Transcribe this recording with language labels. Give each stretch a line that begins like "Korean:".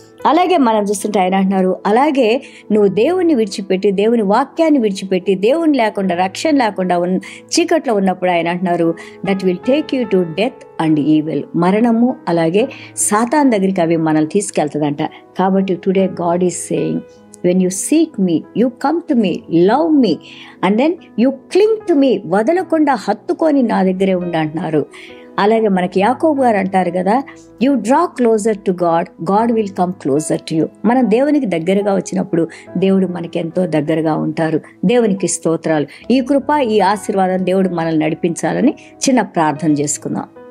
Telugu: అలాగే మనం చూస్తుంటే ఆయన అంటున్నారు, అలాగే నువ్వు దేవుణ్ణి విడిచిపెట్టి, దేవుని వాక్యాన్ని విడిచిపెట్టి, దేవుని లేకుండా, రక్షణ లేకుండా చీకట్లో ఉన్నప్పుడు ఆయన అంటున్నారు,
English: That will take you to death and evil.
Telugu: మరణము అలాగే సాతాన్ దగ్గరికి అవి మనల్ని తీసుకెళ్తుందంట. కాబట్టి
English: Today God is saying, when you seek me, you come to me, love me, and then you cling to me.
Telugu: వదలకుండా హత్తుకొని నా దగ్గరే ఉండంటున్నారు. అలాగే మనకి యాకోబు గారు అంటారు కదా,
English: You draw closer to God, God will come closer to you.
Telugu: మనం దేవునికి దగ్గరగా వచ్చినప్పుడు దేవుడు మనకి ఎంతో దగ్గరగా ఉంటారు. దేవునికి స్తోత్రాలు. ఈ కృప, ఈ ఆశీర్వాదం దేవుడు మనల్ని నడిపించాలని చిన్న ప్రార్థన చేసుకుందాం.